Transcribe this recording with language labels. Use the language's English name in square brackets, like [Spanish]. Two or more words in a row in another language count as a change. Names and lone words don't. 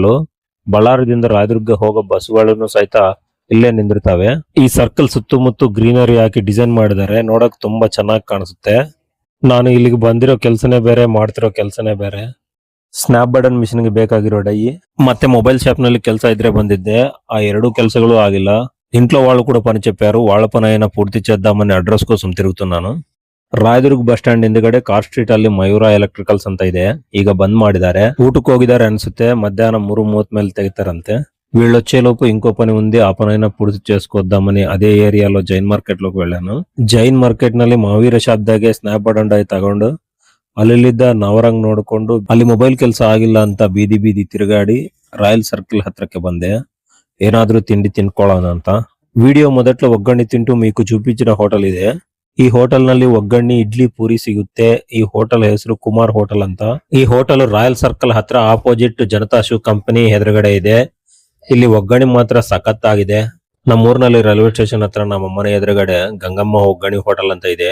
[Kannada] ಬಳ್ಳಾರಿಯಿಂದ ರಾಯದುರ್ಗ ಹೋಗೋ ಬಸ್ಗಳನ್ನು ಸಹಿತ ಇಲ್ಲೇ ನಿಂದಿರ್ತವೆ. ಈ ಸರ್ಕಲ್ ಸುತ್ತಮುತ್ತ ಗ್ರೀನರಿ ಹಾಕಿ ಡಿಸೈನ್ ಮಾಡಿದ್ದಾರೆ. ನೋಡಕ್ ತುಂಬಾ ಚೆನ್ನಾಗಿ ಕಾಣಿಸುತ್ತೆ. ನಾನು ಇಲ್ಲಿಗೆ ಬಂದಿರೋ ಕೆಲಸನೇ ಬೇರೆ, ಮಾಡ್ತಿರೋ ಕೆಲಸನೇ ಬೇರೆ. [English] snap button machine [Kannada] ಗೆ ಬೇಕಾಗಿರೋ ಡೈ ಮತ್ತೆ [English] mobile shop [Kannada] ನಲ್ಲಿ ಕೆಲಸ ಇದ್ರೆ ಬಂದಿದ್ದೆ. ಆ ಎರಡೂ ಕೆಲಸಗಳು ಆಗಿಲ್ಲ. [Telugu] ఇంట్లో వాళ్ళు కూడా పని చెప్పారు. వాళ్ళ పని అయినా పూర్తి చేద్దామని అడ్రస్ కోసం తిరుగుతున్నాను. [Kannada] ರಾಯದುರ್ಗ [English] bus stand [Kannada] ಹಿಂದ್ಗಡೆ [English] car street [Kannada] ಅಲ್ಲಿ ಮಯೂರ ಎಲೆಕ್ಟ್ರಿಕಲ್ಸ್ ಅಂತ ಇದೆ. ಈಗ ಬಂದ್ ಮಾಡಿದ್ದಾರೆ. ಊಟಕ್ಕೆ ಹೋಗಿದ್ದಾರೆ ಅನ್ಸುತ್ತೆ. [Telugu] మధ్యాహ్నం 3:30 ಮೇಲೆ తెగుతారంతే. వీళ్ళు వచ్చేలోపు ఇంకో పని ఉంది. ఆ పనైనా పూర్తి చేసుకొద్దామని అదే ఏరియాలో జైన్ మార్కెట్ లోకి వెళ్ళాను. [Kannada] జైన్ మార్కెಟ್ ನಲ್ಲಿ ಮಹಾವೀರ ಶಾಪ್ ದಾಗೆ [English] snap button die [Kannada] ತಗೊಂಡು ಅಲ್ಲಿದ್ದ ನವರಂಗ್ ನೋಡ್ಕೊಂಡು ಅಲ್ಲಿ ಮೊಬೈಲ್ ಕೆಲಸ ಆಗಿಲ್ಲ ಅಂತ ಬೀದಿ ಬೀದಿ ತಿರುಗಾಡಿ ರಾಯಲ್ ಸರ್ಕಲ್ ಹತ್ರಕ್ಕೆ ಬಂದೆ. ಏನಾದ್ರೂ ತಿಂಡಿ ತಿನ್ಕೊಳ್ಳೋಣ ಅಂತ. ವಿಡಿಯೋ ಮೊದట్లో ಒಗ್ಗರಣೆ ತಿಂಟು [Telugu] మీకు చూపించిన [Kannada] ಹೋಟೆಲ್ ಇದೆ. ಈ ಹೋಟೆಲ್ ನಲ್ಲಿ ಒಗ್ಗರಣೆ ಇಡ್ಲಿ ಪೂರಿ ಸಿಗುತ್ತೆ. ಈ ಹೋಟೆಲ್ ಹೆಸರು ಕುಮಾರ್ ಹೋಟೆಲ್ ಅಂತ. ಈ ಹೋಟೆಲ್ ರಾಯಲ್ ಸರ್ಕಲ್ ಹತ್ರ ಆಪೋಸಿಟ್ ಜನತಾ ಶೂ ಕಂಪನಿ ಎದುರುಗಡೆ ಇದೆ. ಇಲ್ಲಿ ಒಗ್ಗರಣೆ ಮಾತ್ರ ಸಖತ್ತಾಗಿದೆ. ನಮ್ಮೂರಿನಲ್ಲಿ [English] railway station [Kannada] ಹತ್ರ ನಮ್ಮ ಮನೆ ಎದುರುಗಡೆ ಗಂಗಮ್ಮ ಒಗ್ಗರಣೆ ಹೋಟೆಲ್ ಅಂತ ಇದೆ.